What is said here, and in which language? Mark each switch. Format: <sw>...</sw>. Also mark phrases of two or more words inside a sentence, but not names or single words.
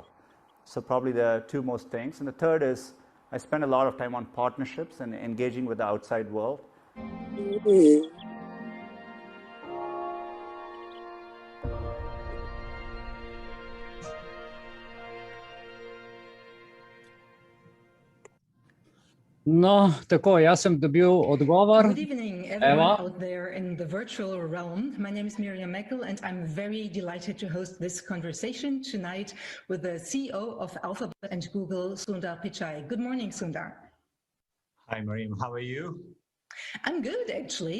<en>So probably the two most things. And the third is I spend a lot of time on partnerships and engaging with the outside world.</en> <sl>No, tako, jaz sem dobil odgovor.</sl> <en>Good evening, everyone out there in the virtual realm. My name is Miriam Meckel, and I'm very delighted to host this conversation tonight with the CEO of Alphabet and Google, Sundar Pichai. Good morning, Sundar. Hi, Miriam. How are you? I'm good, actually.</en>